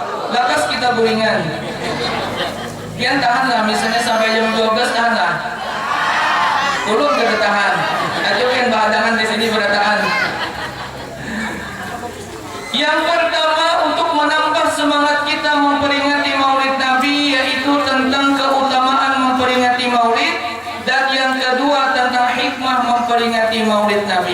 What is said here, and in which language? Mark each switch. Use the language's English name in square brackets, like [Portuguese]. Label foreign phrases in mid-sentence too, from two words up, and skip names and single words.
[Banjar] lakas kita buringan. Kian tahanlah, misalnya sampai jam 12 tahanlah. Ulun gak tahan. Ayo kian bahadangan di sini bertahan. [Indonesian] Yang pertama untuk menambah semangat kita memperingati Maulid Nabi yaitu tentang keutamaan memperingati Maulid, dan yang kedua tentang hikmah memperingati Maulid Nabi.